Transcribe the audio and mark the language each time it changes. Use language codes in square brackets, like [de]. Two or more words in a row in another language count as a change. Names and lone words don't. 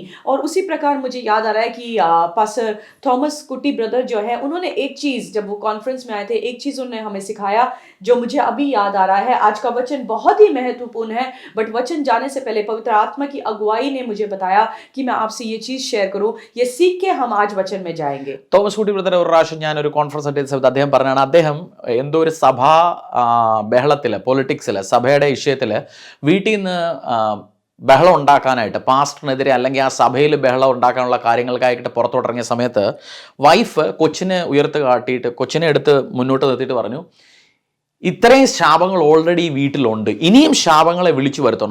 [hi] और उसी प्रकार मुझे याद आ रहा है कि पास्टर थॉमस कुटी ब्रदर जो है, उन्होंने एक चीज़, जब वो कॉन्फ्रेंस में आए थे, एक चीज़ उन्होंने हमें सिखाया जो मुझे अभी याद आ रहा है। आज का वचन बहुत ही महत्वपूर्ण है, बट वचन जाने से पहले पवित्र आत्मा की अगुवाई ने मुझे बताया कि मैं आपसे ये चीज़ शेयर करूं। ये सीख के हम आज वचन में जाएंगे। [ml] തോമസ് കുട്ടി ബ്രദർ ഒരു പ്രാവശ്യം ഞാനൊരു കോൺഫറൻസ് അറ്റൻഡ് ചെയ്ത സമയത്ത് അദ്ദേഹം പറഞ്ഞാണ്, അദ്ദേഹം എന്തോ ഒരു സഭാ ബഹളത്തിൽ, പൊളിറ്റിക്സിൽ, സഭയുടെ വിഷയത്തിൽ വീട്ടിൽ നിന്ന് ബഹളം ഉണ്ടാക്കാനായിട്ട്, പാസ്റ്ററിനെതിരെ അല്ലെങ്കിൽ ആ സഭയിൽ ബഹളം ഉണ്ടാക്കാനുള്ള കാര്യങ്ങൾക്കായിട്ട് പുറത്തോട്ടിറങ്ങിയ സമയത്ത് വൈഫ് കൊച്ചിനെ ഉയർത്ത് കാട്ടിയിട്ട് കൊച്ചിനെ എടുത്ത് മുന്നോട്ട് നിർത്തിയിട്ട് പറഞ്ഞു, ഇത്രയും ശാപങ്ങൾ ഓൾറെഡി വീട്ടിലുണ്ട്, ഇനിയും ശാപങ്ങളെ വിളിച്ചു വരുത്തണോ?